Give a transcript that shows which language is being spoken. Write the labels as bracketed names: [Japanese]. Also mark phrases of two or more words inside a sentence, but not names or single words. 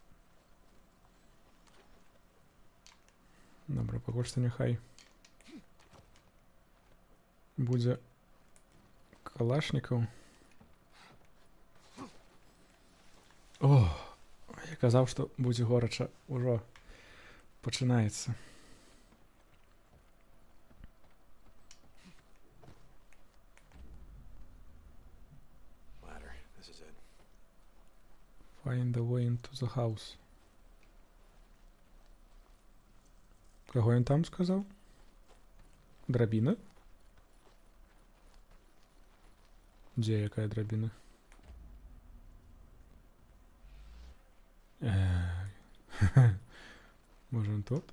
[Belarusian] Добра, пакуль што няхай будзе калашнікаў. О, я казаў, што будзе горача, ужо пачынаецца. [English] Ladder. This is it. Find the way into the house. [Ukrainian] Кого він там сказав? [Belarusian] Драбина? Где якая драбина? Може он тут?